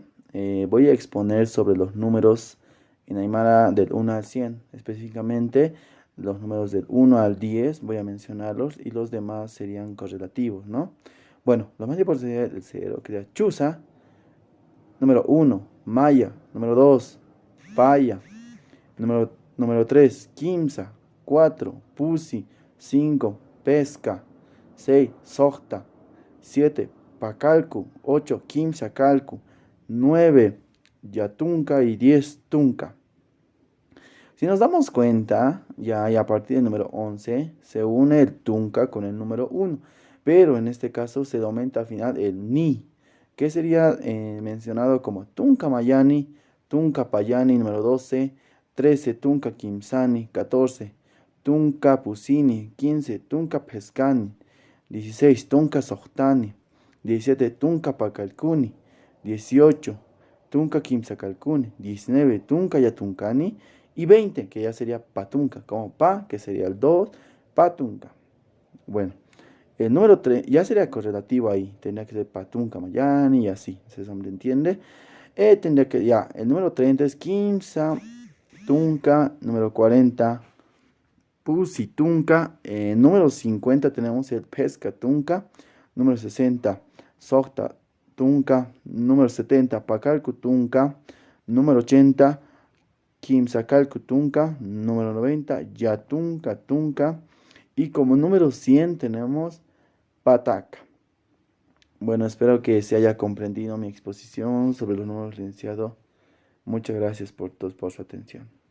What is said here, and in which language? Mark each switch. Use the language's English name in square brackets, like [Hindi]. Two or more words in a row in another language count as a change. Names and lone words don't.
[Spanish] Voy a exponer sobre los números en Aymara del 1 al 100, específicamente los números del 1 al 10, voy a mencionarlos y los demás serían correlativos, ¿no? Bueno, lo más importante sería el 0, que sería Chusa, número 1, Maya, número 2, [Aymara] Paya, número 3, Kimsa, 4, Pusi, 5, Pesca, 6, Sojta, 7, Pacalcu, 8, Kimsa Calcu, 9, Yatunca y 10, Tunca. [Spanish] Si nos damos cuenta, ya a partir del número 11 se une el Tunca con el número 1, pero en este caso se aumenta al final el Ni, que sería mencionado como [Aymara] Tunca Mayani, Tunca Payani [Spanish] número 12, 13 [Aymara] Tunca Kimsani, [Spanish] 14 [Aymara] Tunca Pusini, [Spanish] 15 [Aymara] Tunca Pescani, [Spanish] 16 [Aymara] Tunca Sohtani, [Spanish] 17 [Aymara] Tunca Pacalcuni, [Spanish] 18 [Aymara] Tunca Kimsacalcuni, [Spanish] 19 [Aymara] Tunca Yatuncani [Spanish] y 20, que ya sería Patunca, como Pa, que sería el 2, Patunca. Bueno, el número 3 ya sería correlativo ahí, tendría que ser [Aymara] Patunca Mayani [Spanish] y así, ¿se entiende? Tendría que, ya, el número 30 es [Aymara] Kimsa Tunca, [Spanish] número 40 Pusitunca, número 50 tenemos el [Aymara] Pesca Tunca, [Spanish] número 60 [Aymara] Socta Tunca, [Spanish] número 70 [Aymara] Pacalcu Tunca, [Spanish] número 80 [Aymara] Quimsacal Tunca, [Spanish] número 90, [Aymara] Yatunca Tunca [Spanish] y como número 100 tenemos Pataca. Bueno, espero que se haya comprendido mi exposición sobre los números, licenciado. Muchas gracias por su atención.